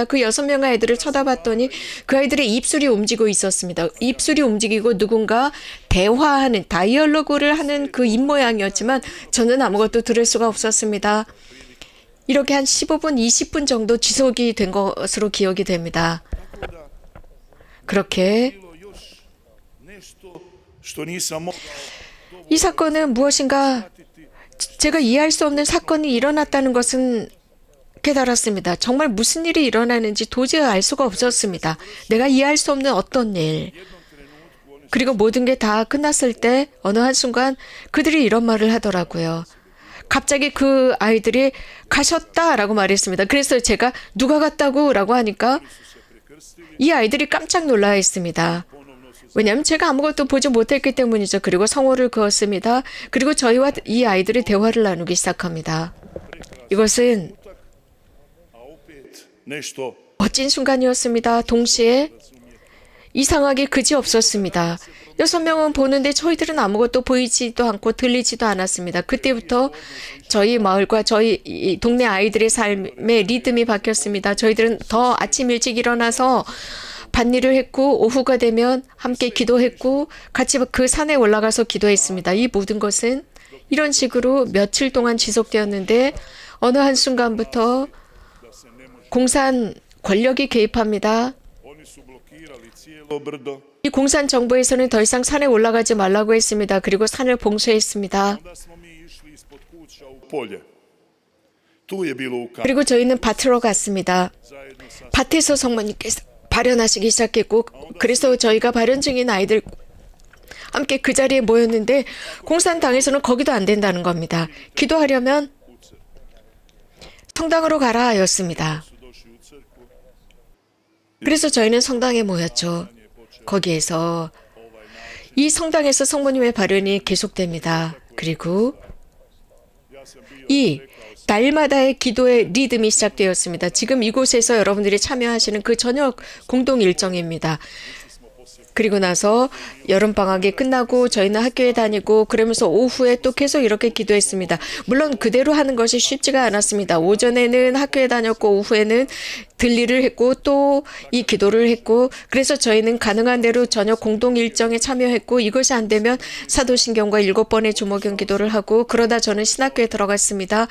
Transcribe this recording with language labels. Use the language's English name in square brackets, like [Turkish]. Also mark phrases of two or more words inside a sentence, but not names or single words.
[Korean] 그 6명의 아이들을 쳐다봤더니 그 아이들의 입술이 움직이고 있었습니다. 입술이 움직이고 누군가 대화하는 다이얼로그를 하는 그 입모양이었지만 저는 아무것도 들을 수가 없었습니다. 이렇게 한 15분, 20분 정도 지속이 된 것으로 기억이 됩니다. 그렇게 [Croatian] nešto što nisam mogao [Korean] 이 사건은 무엇인가 제가 이해할 수 없는 사건이 일어났다는 것은 깨달았습니다. 정말 무슨 일이 일어나는지 도저히 알 수가 없었습니다. 내가 이해할 수 없는 어떤 일. 그리고 모든 게 다 끝났을 때 어느 한순간 그들이 이런 말을 하더라고요. 갑자기 그 아이들이 가셨다라고 말했습니다. 그래서 제가 누가 갔다고 라고 하니까 이 아이들이 깜짝 놀라 했습니다. 왜냐하면 제가 아무것도 보지 못했기 때문이죠. 그리고 성호를 그었습니다. 그리고 저희와 이 아이들이 대화를 나누기 시작합니다. 이것은 [Croatian] a opet nešto [Korean] 멋진 순간이었습니다. 동시에 이상하게 그지없었습니다. 6명은 보는데 저희들은 아무것도 보이지도 않고 들리지도 않았습니다. 그때부터 저희 마을과 저희 이 동네 아이들의 삶의 리듬이 바뀌었습니다. 저희들은 더 아침 일찍 일어나서 밭일을 했고 오후가 되면 함께 기도했고 같이 그 산에 올라가서 기도했습니다. 이 모든 것은 이런 식으로 며칠 동안 지속되었는데 어느 한순간부터 공산 권력이 개입합니다. [Croatian] oni su blokirali cijelo brdo. [Korean] 이 공산 정부에서는 더 이상 산에 올라가지 말라고 했습니다. 그리고 산을 봉쇄했습니다. [Croatian] Onda smo mi išli ispod kuća u polje. Tu je bilo ukazano [Korean] 그리고 저희는 밭으로 갔습니다. [Croatian] zajedno sa [Korean] 밭에서 성모님께서 발현하시기 시작했고 그래서 저희가 발현 중인 아이들 함께 그 자리에 모였는데 공산당에서는 거기도 안 된다는 겁니다. 기도하려면 성당으로 가라 였습니다. [Croatian] su došli u crkvu. [Korean] 그래서 저희는 성당에 모였죠. 거기에서 이 성당에서 성모님의 발현이 계속됩니다. 그리고 [Croatian] Ja sam bio [Korean] 이 날마다의 기도의 리듬이 시작되었습니다. 지금 이곳에서 여러분들이 참여하시는 그 저녁 공동 일정입니다. 그리고 나서 여름방학이 끝나고 저희는 학교에 다니고 그러면서 오후에 또 계속 이렇게 기도했습니다. 물론 그대로 하는 것이 쉽지가 않았습니다. 오전에는 학교에 다녔고 오후에는 들리를 했고 또 이 기도를 했고 그래서 저희는 가능한 대로 저녁 공동 일정에 참여했고 이것이 안 되면 사도신경과 7번의 주목경 기도를 하고 그러다 저는 신학교에 들어갔습니다.